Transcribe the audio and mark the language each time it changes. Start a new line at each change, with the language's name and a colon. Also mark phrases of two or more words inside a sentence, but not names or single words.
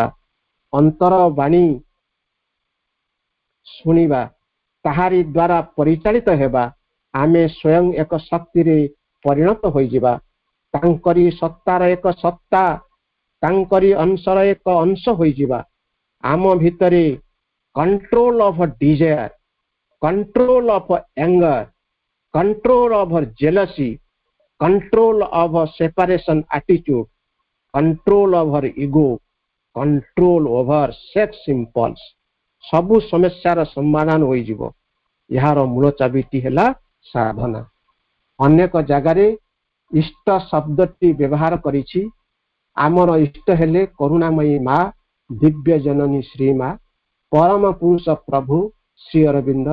Odia: ଅନ୍ତର ବାଣୀ ଶୁଣିବା, ତାହାରି ଦ୍ୱାରା ପରିଚାଳିତ ହେବା। ଆମେ ସ୍ୱୟଂ ଏକ ଶକ୍ତିରେ ପରିଣତ ହୋଇଯିବା। ତାଙ୍କରି ସତ୍ତାର ଏକ ସତ୍ତା, ତାଙ୍କରି ଅଂଶର ଏକ ଅଂଶ ହୋଇଯିବା। ଆମ ଭିତରେ
English: control of desire, control of anger, control over jealousy, control over separation attitude, control over ego, control over sex impulse
Odia: ସବୁ ସମସ୍ୟାର ସମାଧାନ ହୋଇଯିବ। ଏହାର ମୂଳ ଚାବିଟି ହେଲା ସାଧନା। ଅନେକ ଜାଗାରେ ଇଷ୍ଟ ଶବ୍ଦଟି ବ୍ୟବହାର କରିଛି। ଆମର ଇଷ୍ଟ ହେଲେ କରୁଣାମୟୀ ମା, ଦିବ୍ୟ ଜନନୀ ଶ୍ରୀ ମା, ପରମ ପୁରୁଷ ପ୍ରଭୁ ଶ୍ରୀ ଅରବିନ୍ଦ।